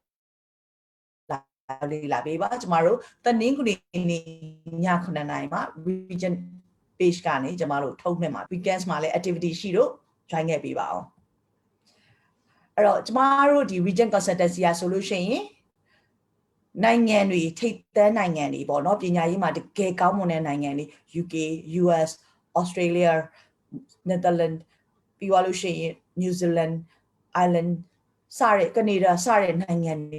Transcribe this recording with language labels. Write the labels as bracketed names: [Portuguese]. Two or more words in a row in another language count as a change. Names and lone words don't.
[Burmese] လေးလာပေးပါကျမတို့တနင်္ဂနွေနေ့ည9:00နာရီမှာ region page ကနေကျမတို့ ထုတ်နှစ်မှာ weekends မှာလည်း activity ရှိတော့ join ခဲ့ပေးပါအောင်အဲ့တော့ကျမတို့ဒီ region consultancy ရဆိုလို့ရှိရင်နိုင်ငံတွေထိပ်တန်းနိုင်ငံတွေပေါ့နော်ပညာရေးမှာတကယ်ကောင်းမွန်တဲ့နိုင်ငံတွေ UK US Australia Netherlands ပြီးသွားလို့ရှိရင် New Zealand Ireland စတဲ့ကနေဒါစတဲ့နိုင်ငံတွေ